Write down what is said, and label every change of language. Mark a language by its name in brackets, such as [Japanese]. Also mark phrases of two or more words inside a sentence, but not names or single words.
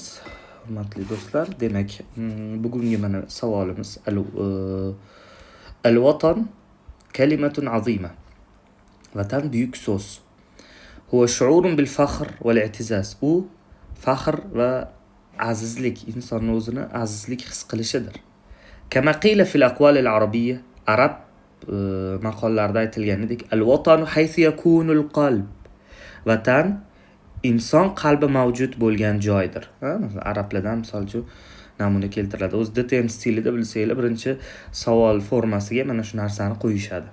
[Uzbek] Hurmatli do'stlar, demak, bugungi mana savolimiz [Arabic] الوطن كلمة عظيمة. [Uzbek] Vatan buyuk so'z. [Arabic] هو شعور بالفخر والاعتزاز. [Uzbek] U faxr va azizlik, insonning o'zini azizlik his qilishidir. [Arabic] كما قيل في الأقوال العربية [Uzbek] arab maqollarda aytilganidek [Arabic] الوطن حيث يكون القلب. [Uzbek] Vatan inson qalbi mavjud bo'lgan joydir. Arablardan misol uchun namuna keltiriladi. O'z DTM stilida bilsanglar, birinchi savol formasiga mana shu narsani qo'yishadi.